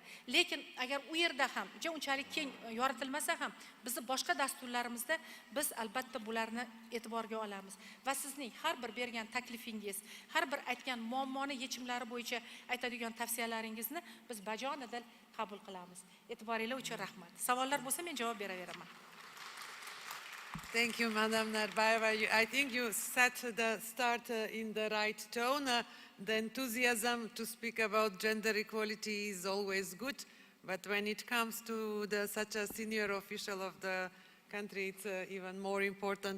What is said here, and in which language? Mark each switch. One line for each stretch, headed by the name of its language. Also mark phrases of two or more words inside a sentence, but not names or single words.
Uzbek: Lekin agar u yerda ham unchalik keng yoritilmasa ham, bizni boshqa dasturlarimizda biz albatta bularni e'tiborga olamiz va sizning har bir bergan taklifingiz, har bir aytgan muammoni yechimlari bo'yicha aytadigan tavsiyalaringizni biz bajonidil qabul qilamiz. E'tiboringiz uchun rahmat. Savollar bo'lsa men javob beraveraman.
English: Thank you, Madam Narbayeva. I think you set the start in the right tone. The enthusiasm to speak about gender equality is always good, but when it comes to such a senior official of the country, it's even more important.